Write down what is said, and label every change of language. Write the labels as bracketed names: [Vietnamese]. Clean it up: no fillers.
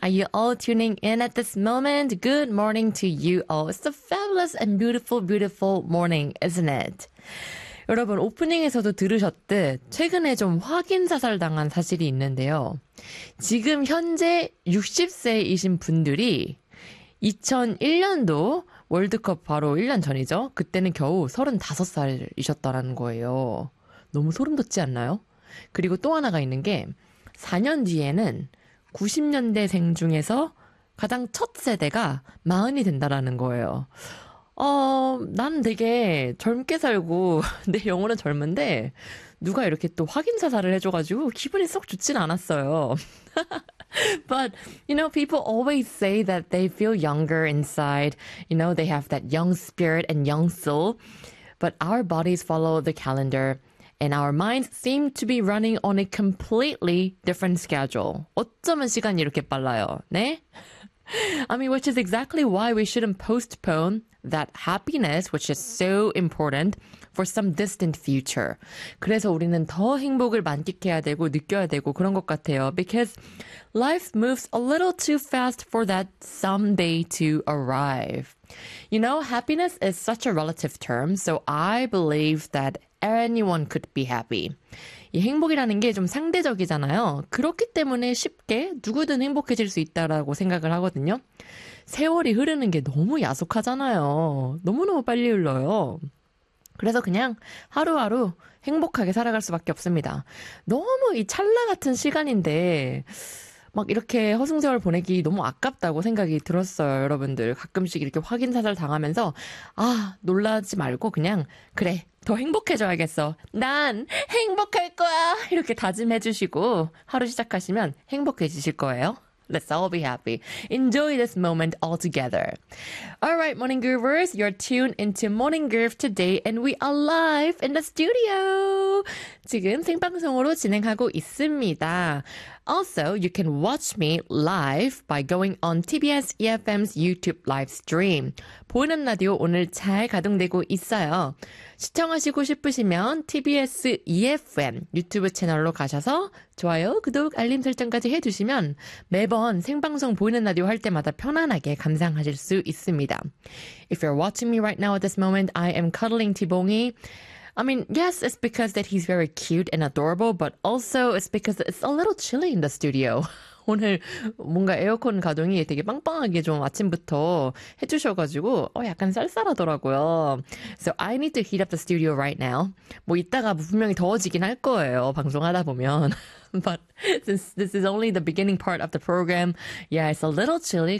[English] Are you all tuning in at this moment? Good morning to you all. It's a fabulous and beautiful, beautiful morning, isn't it? [Korean] 여러분, 오프닝에서도 들으셨듯 최근에 좀 확인 자살당한 사실이 있는데요. 지금 현재 60세이신 분들이 2001년도 월드컵 바로 1년 전이죠. 그때는 겨우 35살이셨다라는 거예요. 너무 소름 돋지 않나요? 그리고 또 하나가 있는 게 4년 뒤에는 90년대생 중에서 가장 첫 세대가 40이 된다라는 거예요. 난 되게 젊게 살고 내 영혼은 젊은데 누가 이렇게 또 확인 자살을 해줘가지고 기분이 썩 좋진 않았어요. [English] But, you know, people always say that they feel younger inside. You know, they have that young spirit and young soul. But our bodies follow the calendar and our minds seem to be running on a completely different schedule. [Korean] 어쩌면 시간이 이렇게 빨라요, 네? [English] I mean, which is exactly why we shouldn't postpone that happiness, which is so important, for some distant future. [Korean] 그래서 우리는 더 행복을 만끽해야 되고 느껴야 되고 그런 것 같아요. [English] Because life moves a little too fast for that someday to arrive. You know, happiness is such a relative term, so I believe that anyone could be happy. [Korean] 이 행복이라는 게 좀 상대적이잖아요. 그렇기 때문에 쉽게 누구든 행복해질 수 있다라고 생각을 하거든요. 세월이 흐르는 게 너무 야속하잖아요. 너무너무 빨리 흘러요. 그래서 그냥 하루하루 행복하게 살아갈 수밖에 없습니다. 너무 이 찰나 같은 시간인데 막 이렇게 허송세월 보내기 너무 아깝다고 생각이 들었어요, 여러분들. 가끔씩 이렇게 확인사살 당하면서 아, 놀라지 말고 그냥 그래, 더 행복해져야겠어. 난 행복할 거야! 이렇게 다짐해주시고 하루 시작하시면 행복해지실 거예요. [English] Let's all be happy. Enjoy this moment all together. All right, Morning Groovers, you're tuned into Morning Groove today and we are live in the studio. [Korean] 지금 생방송으로 진행하고 있습니다. [English] Also, you can watch me live by going on TBS EFM's YouTube live stream. [Korean] 보이는 라디오 오늘 잘 가동되고 있어요. 시청하시고 싶으시면 TBS EFM 유튜브 채널로 가셔서 좋아요, 구독, 알림 설정까지 해주시면 매번 생방송 보이는 라디오 할 때마다 편안하게 감상하실 수 있습니다. [English] If you're watching me right now at this moment, I am cuddling T-Bongi. I mean, yes, it's because that he's very cute and adorable, but also it's because it's a little chilly in the studio. [Korean] 오늘 뭔가 에어컨 가동이 되게 빵빵하게 좀 아침부터 해주셔가지고 약간 쌀쌀하더라고요. [English] So I need to heat up the studio right now. [Korean] 뭐 이따가 분명히 더워지긴 할 거예요. 방송하다 보면. [English] But since this is only the beginning part of the program, yeah, it's a little chilly.